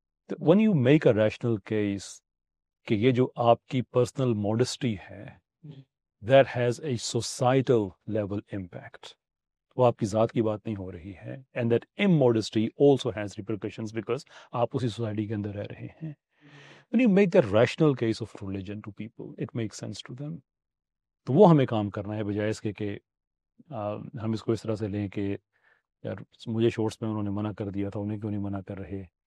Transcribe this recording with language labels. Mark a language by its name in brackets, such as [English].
[English] when you make a rational case [Urdu] کہ یہ جو آپ کی پرسنل ماڈسٹی ہے [English] that has a societal level impact، [Urdu] وہ آپ کی ذات کی بات نہیں ہو رہی ہے. [English] and that immodesty also has repercussions because [Urdu] آپ اسی سوسائٹی کے اندر رہ رہے ہیں. [English] when you make that rational case of religion to people it makes sense to them. [Urdu] تو وہ ہمیں کام کرنا ہے، بجائے اس کے کہ ہم اس کو اس طرح سے لیں کہ یار مجھے شورٹس میں انہوں نے منع کر دیا تھا، انہیں کیوں نہیں منع کر رہے.